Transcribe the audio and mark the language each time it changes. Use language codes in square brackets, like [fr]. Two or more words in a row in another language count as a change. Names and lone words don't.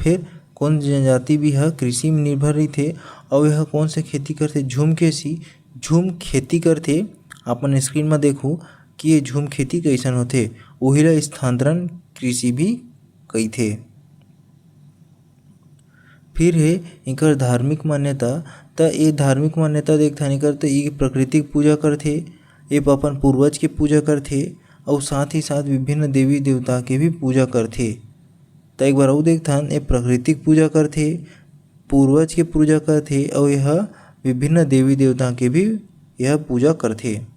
[hne] फिर कोंध जनजाति भी है कृषि में निर्भर रही थे और यह कौन से खेती करते झूम खेती करते। अपन स्क्रीन में देखो कि ये झूम खेती कैसन होते वही ला स्थानांतरण कृषि भी कही थे। फिर है इनकर धार्मिक मान्यता त ये धार्मिक मान्यता देखथन इकर तो ये प्राकृतिक पूजा करथे, ये अपन पूर्वज के पूजा करथे और साथ ही साथ विभिन्न देवी देवता के भी पूजा करथे। तो एक बार और देखथन ये प्राकृतिक पूजा करथे, पूर्वज के पूजा करथे और यह विभिन्न देवी देवता के भी यह पूजा करथे।